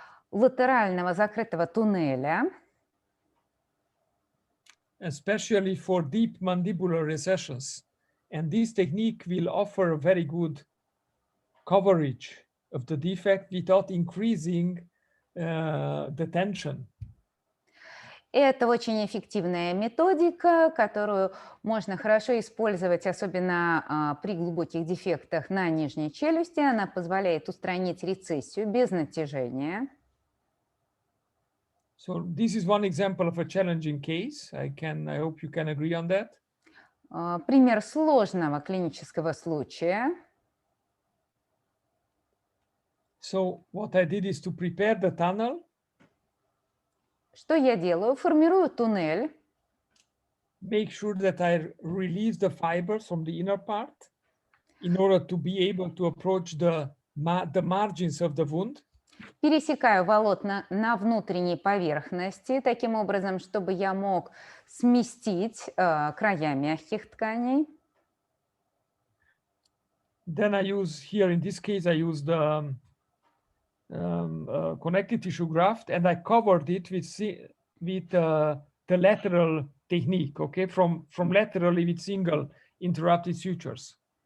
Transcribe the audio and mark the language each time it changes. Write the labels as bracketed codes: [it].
[ru] латерального закрытого туннеля, [en] especially for deep mandibular recessions. And this technique will offer a very good coverage of the defect without increasing the tension. [ru] Это очень эффективная методика, которую можно хорошо использовать, особенно при глубоких дефектах на нижней челюсти. Она позволяет устранить рецессию без натяжения. [en] So this is one example of a challenging case. I hope you can agree on that. [ru] Пример сложного клинического случая. [en] So what I did is to prepare the tunnel. [ru] Что я делаю? Формирую туннель. [en] Make sure that I release the fibers from the inner part in order to be able to approach the margins of the wound. [ru] Пересекаю волокна на внутренней поверхности, таким образом, чтобы я мог сместить края мягких тканей. [en] Then I use here, in this case, I use the connective tissue graft, and I covered it with the lateral technique, okay, from laterally with single interrupted sutures.